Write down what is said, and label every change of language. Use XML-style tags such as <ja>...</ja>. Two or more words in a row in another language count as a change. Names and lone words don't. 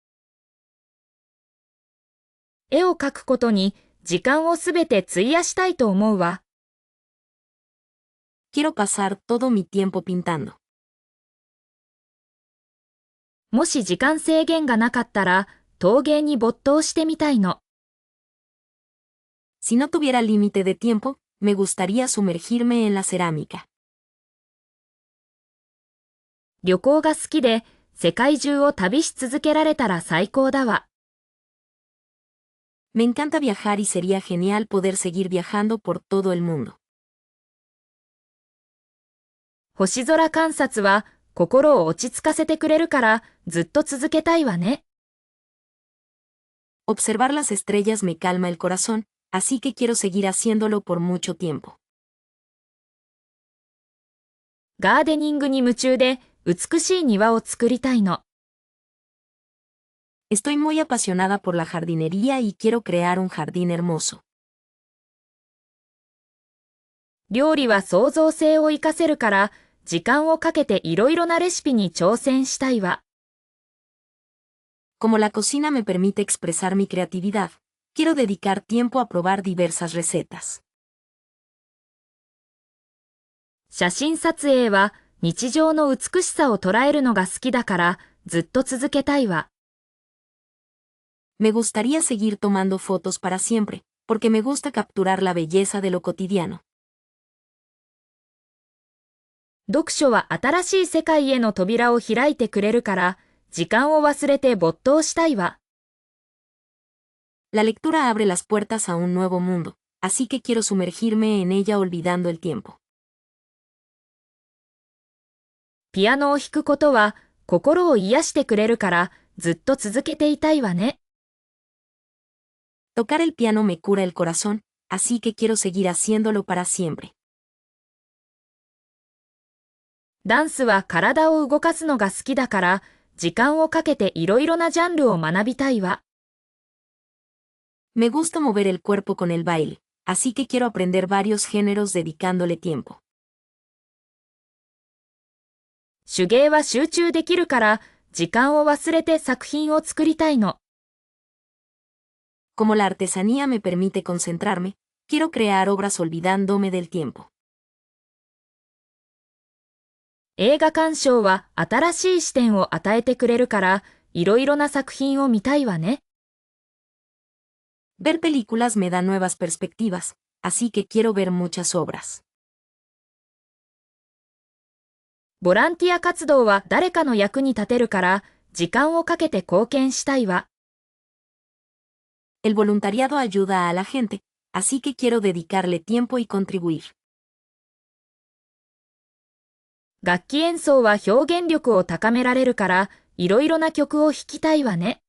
<ja>絵を描くことに時間をすべて費やしたいと思うわ。</ja> <es>Quiero pasar todo mi tiempo pintando.</es> <ja>もし時間制限がなかったら陶芸に没頭してみたいの。</ja> <es>Si no tuviera límite de tiempo, me gustaría sumergirme en la cerámica.</es> <ja>旅行が好きで世界中を旅し続けられたら最高だわ。</ja> <es>Me encanta viajar y sería genial poder seguir viajando por todo el mundo.</es> <ja>星空観察は心を落ち着かせてくれるからずっと続けたいわね。</ja> <es>Observar las estrellas me calma el corazón, así que quiero seguir haciéndolo por mucho tiempo.</es> <ja>ガーデニングに夢中で美しい庭を作りたいの。</ja> <es>Estoy muy apasionada por la jardinería y quiero crear un jardín hermoso.</es> <ja>料理は創造性を活かせるから時間をかけていろいろなレシピに挑戦したいわ。</ja> <es>Como la cocina me permite expresar mi creatividad, quiero dedicar tiempo a probar diversas recetas.</es> <ja>写真撮影は日常の美しさを捉えるのが好きだからずっと続けたいわ。</ja> <es>Me gustaría seguir tomando fotos para siempre, porque me gusta capturar la belleza de lo cotidiano.</es> <ja>読書は新しい世界への扉を開いてくれるから時間を忘れて没頭したいわ。</ja> <es>La lectura abre las puertas a un nuevo mundo, así que quiero sumergirme en ella olvidando el tiempo.</es> <ja>ピアノを弾くことは心を癒してくれるからずっと続けていたいわね。</ja> <es>Tocar el piano me cura el corazón, así que quiero seguir haciéndolo para siempre.</es> <ja>ダンスは体を動かすのが好きだから、時間をかけていろいろなジャンルを学びたいわ。</ja> <es>Me gusta mover el cuerpo con el baile, así que quiero aprender varios géneros dedicándole tiempo.</es> <ja>手芸は集中できるから、時間を忘れて作品を作りたいの。</ja> <es>Como la artesanía me permite concentrarme, quiero crear obras olvidándome del tiempo.</es> <ja>映画鑑賞は新しい視点を与えてくれるから、いろいろな作品を見たいわね。</ja> <es>Ver películas me da nuevas perspectivas, así que quiero ver muchas obras.</es> <ja>ボランティア活動は誰かの役に立てるから、時間をかけて貢献したいわ。</ja> <es>El voluntariado ayuda a la gente, así que quiero dedicarle tiempo y contribuir.</es> <ja>楽器演奏は表現力を高められるから、いろいろな曲を弾きたいわね。</ja>